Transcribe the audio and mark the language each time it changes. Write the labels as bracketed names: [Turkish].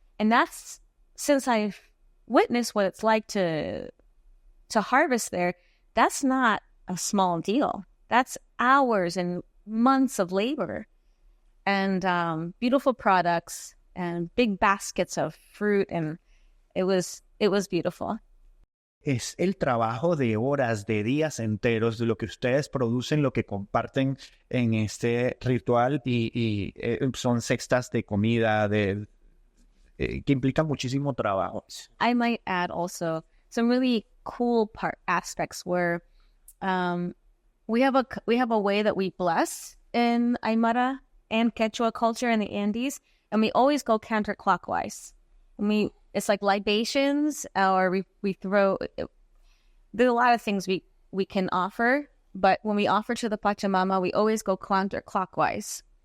[English] And that's, since I've witnessed what it's like to harvest there, that's not a small deal. That's hours and months of labor, and beautiful products and big baskets of fruit. And it was beautiful. [Spanish] Es el trabajo de horas, de días enteros, de lo que ustedes producen, lo que comparten en este ritual, y son cestas de comida que implican muchísimo trabajo. [English] I might add also some really cool aspects where we have a way that we bless in Aymara and Quechua culture in the Andes, and we always go counterclockwise. It's like libations, or we throw. There's a lot of things we can offer, but when we offer to the Pachamama, we always go counterclockwise.